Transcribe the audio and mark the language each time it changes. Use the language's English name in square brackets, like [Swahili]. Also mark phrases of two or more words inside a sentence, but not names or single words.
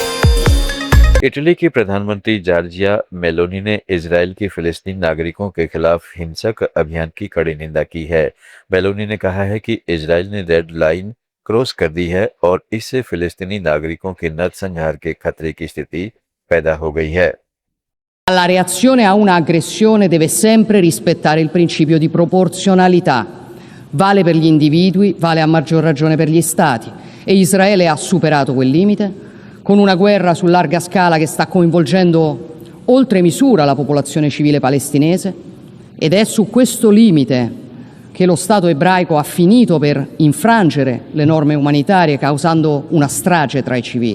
[Hindi] इटली की प्रधानमंत्री जॉर्जिया मेलोनी ने इजराइल के फिलिस्तीन नागरिकों के खिलाफ हिंसक अभियान की कड़ी निंदा की है। मेलोनी ने कहा है कि इजराइल ने [English] red line cross [Hindi] कर दी है और इससे फिलिस्तीनी नागरिकों के नरसंहार के खतरे की स्थिति पैदा हो गई है। [Italian] La reazione a una aggressione deve sempre rispettare il principio di proporzionalità. Vale per gli individui, vale a maggior ragione per gli Stati. E Israele ha superato quel limite con una guerra su larga scala che sta coinvolgendo oltre misura la popolazione civile palestinese ed è su questo limite che lo Stato ebraico ha finito per infrangere le norme umanitarie causando una strage tra i civili.